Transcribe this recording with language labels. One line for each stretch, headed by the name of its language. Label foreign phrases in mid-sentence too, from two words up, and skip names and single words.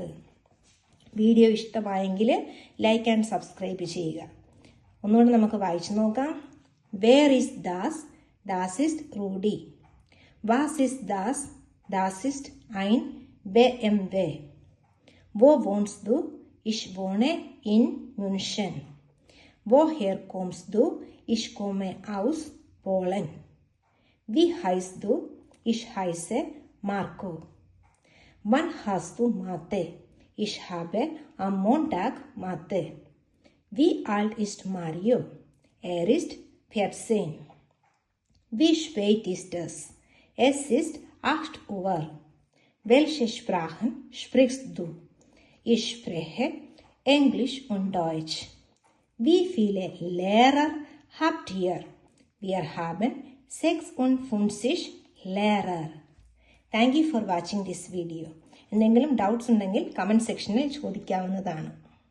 Malayalam: വീഡിയോ ഇഷ്ടമായെങ്കിൽ
English: like and subscribe
Malayalam: ചെയ്യുക. ഒന്നുകൂടി നമുക്ക് വായിച്ചു നോക്കാം.
German: Wer ist das. Das ist Rudi. Was ist das. Das ist ein BMW. Wo wohnst du. Ich wohne in München. Woher kommst du? Ich komme aus Polen. Wie heißt du? Ich heiße Marco. Wann hast du Mathe? Ich habe am Montag Mathe. Wie alt ist Mario? Er ist 14. Wie spät ist es? Es ist 8 Uhr. Welche Sprachen sprichst du? Ich spreche Englisch und Deutsch. Wie viele Lehrer habt ihr? Wir haben 56 Lehrer.
English: Thank you for watching this video.
Malayalam: എന്തെങ്കിലും ഡൗട്ട്സ് ഉണ്ടെങ്കിൽ
English: comment section
Malayalam: ചോദിക്കാവുന്നതാണ്.